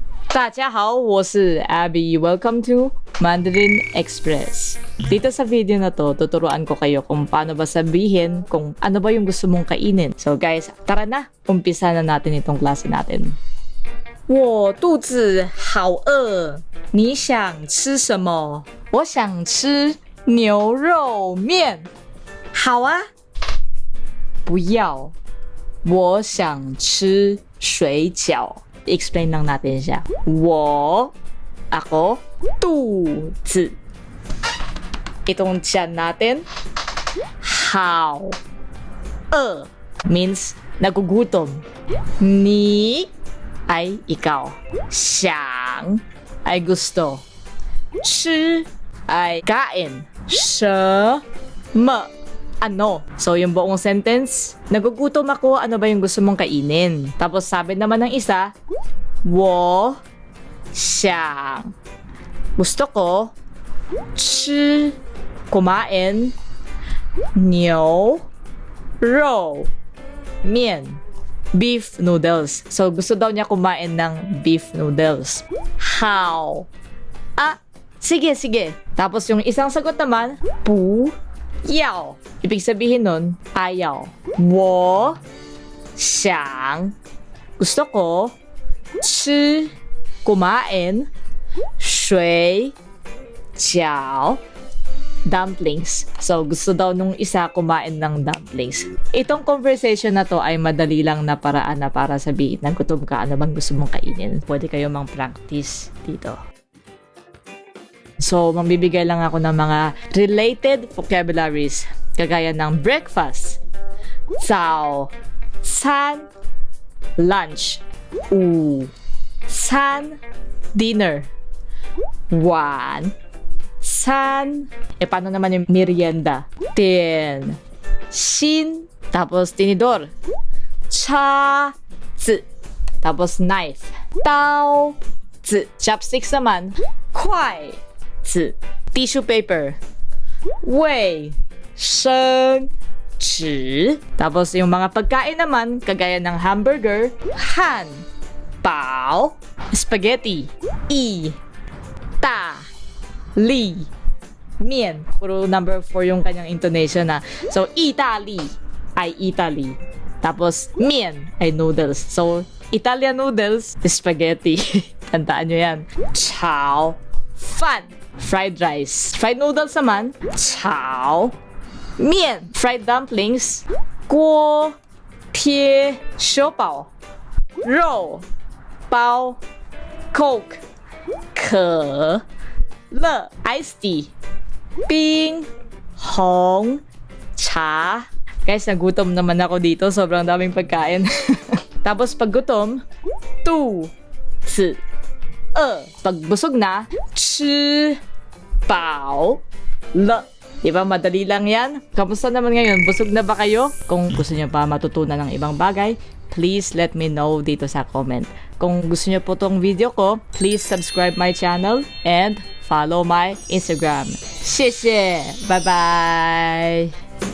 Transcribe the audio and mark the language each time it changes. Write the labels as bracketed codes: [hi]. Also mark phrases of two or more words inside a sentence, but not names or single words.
[zh] 大家好，我是 Abby. [en] Welcome to Mandarin Express. [tl] Dito sa video na to, tuturuan ko kayo kung paano ba sabihin kung ano ba yung gusto mong kainin. So guys, tara na, umpisa na natin itong klase natin. [zh] 我肚子好饿，你想吃什么？我想吃牛肉面。好啊。不要，我想吃水饺。 [tl] Explain lang natin siya. 我 ako 肚子 itong tiyan natin [zh] 好饿 [tl] means nagugutom. Ni ay ikaw. 想 ay gusto. 吃 ay kain. 什么 ano. So, yung buong sentence, nagugutom ako, ano ba yung gusto mong kainin? Tapos, sabi naman ng isa, [zh] 我想 [tl] gusto ko 吃 kumain 牛肉面 [en] beef noodles. [tl] So, gusto daw niya kumain ng beef noodles. How? Sige. Tapos, yung isang sagot naman, [zh] 不要 [tl] ibig sabihin nun, ayaw. [zh] 我想 [tl] gusto ko 吃 kumain 水饺 dumplings. So, gusto daw nung isa kumain ng dumplings. Itong conversation na to ay madali lang na paraan na para sabihin na gutom ka, ano bang gusto mong kainin. Pwede kayo mang-practice dito. So, magbibigay lang ako ng mga related vocabularies. Kagaya ng breakfast, 早餐 lunch, 午餐 dinner, 晚餐 paano naman yung merienda? 点心 tapos tinidor, 叉子 tapos knife, 刀子 chopsticks naman, 筷子 [en] tissue paper, [tl] 卫生纸 tapos yung mga pagkain naman kagaya ng hamburger, [zh] 汉堡 spaghetti, 意大利面. [tl] Puro number 4 yung kanyang intonation na. So, 意大利 ay Italy. Tapos, 面 ay noodles. [en] So, Italian noodles, spaghetti. [tl] Tandaan nyo yan. [en] 炒饭 fried rice. Fried noodles naman, [zh] 炒面 [en] fried dumplings, [zh] 锅贴 siopaw, 肉包 Coke, 可乐 [en] iced tea, [zh] 冰红茶. [tl] Guys, nagutom naman ako dito. Sobrang daming pagkain. Tapos pag gutom, [zh] 肚子饿. [tl] Pag busog na, [zh] 吃饱了. [tl] Diba, madali lang yan? Kamusta naman ngayon? Busog na ba kayo? Kung gusto nyo pa matutunan ng ibang bagay, [en] please let me know [tl] dito sa [en] comment. [tl] Kung gusto nyo po tong video ko, [en] please subscribe my channel and follow my Instagram. 谢谢! Bye-bye!